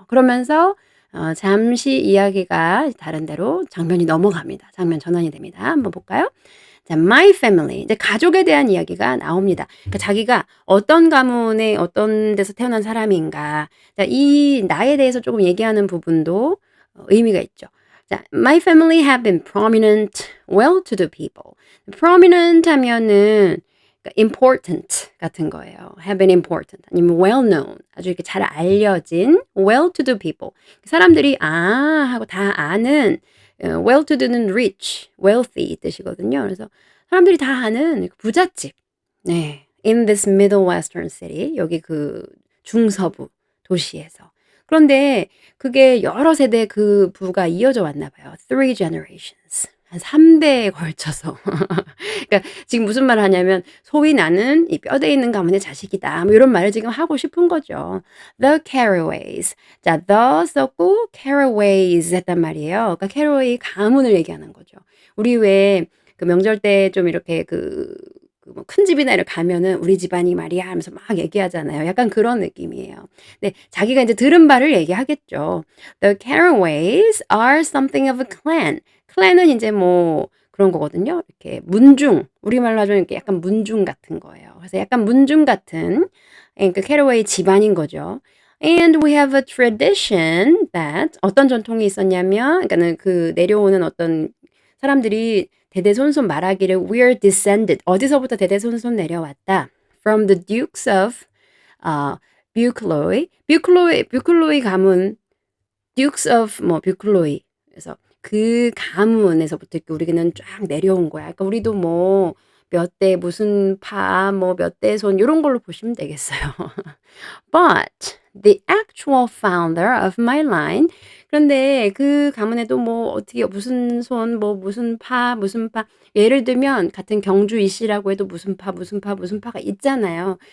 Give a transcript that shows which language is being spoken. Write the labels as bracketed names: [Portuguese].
[Korean] 그러면서 잠시 이야기가 다른 데로 장면이 넘어갑니다. 장면 전환이 됩니다. 한번 볼까요? 자, [English] my family. [Korean] 이제 가족에 대한 이야기가 나옵니다. 그러니까 자기가 어떤 가문에 어떤 데서 태어난 사람인가. 자, 이 나에 대해서 조금 얘기하는 부분도 의미가 있죠. [English] 자, my family have been prominent, well-to-do people. [Korean] prominent 하면은 그러니까 important 같은 거예요. [English] have been important [Korean] 아니면 [English] well known [Korean] 아주 이렇게 잘 알려진 [English] well-to-do people [Korean] 사람들이 하고 다 아는 well-to-do는 [English] rich, wealthy [Korean] 이 뜻이거든요. 그래서 사람들이 다 아는 부잣집. 네. [English] in this middle western city [Korean] 여기 그 중서부 도시에서. 그런데 그게 여러 세대 그 부가 이어져 왔나 봐요. [English] Three generations. [Korean] 한 3대에 걸쳐서. 그러니까 지금 무슨 말을 하냐면 소위 나는 이 뼈대 있는 가문의 자식이다. 뭐 이런 말을 지금 하고 싶은 거죠. The Carraways. 자, the 썼고 Carraways 했단 말이에요. 그러니까 캐러웨이 가문을 얘기하는 거죠. 우리 왜 그 명절 때 좀 이렇게 뭐 큰 집이나 이렇게 가면은 "우리 집안이 말이야." 하면서 막 얘기하잖아요. 약간 그런 느낌이에요. 네, 자기가 이제 들은 바를 얘기하겠죠. [English] The Carraways are something of a clan. [Korean] clan은 인제 뭐 그런 거거든요. 이렇게 문중, 우리말로 하자면 이렇게 약간 문중 같은 거예요. 그래서 약간 문중 같은 그 캐러웨이 집안인 거죠. [English] And we have a tradition that [Korean] 어떤 전통이 있었냐면 그러니까는 그 내려오는 어떤 사람들이 대대손손 말하기를 [English] "We're descended" [Korean] 어디서부터 대대손손 내려왔다. [English] "From the dukes of Buccleuch." [Korean] 뷰클로이 가문 dukes of 뭐 뷰클로이. 그래서 그 가문에서부터 이렇게 우리는 쫙 내려온 거야. 그러니까 우리도 뭐 몇 대 무슨 파 뭐 몇 대 손 요런 걸로 보시면 되겠어요. [English] But the actual founder of my line [Korean] 그런데 그 가문에도 뭐 어떻게 무슨 손 뭐 무슨 파 무슨 파 예를 들면 같은 경주 이씨라고 해도 무슨 파 무슨 파 무슨 파가 있잖아요.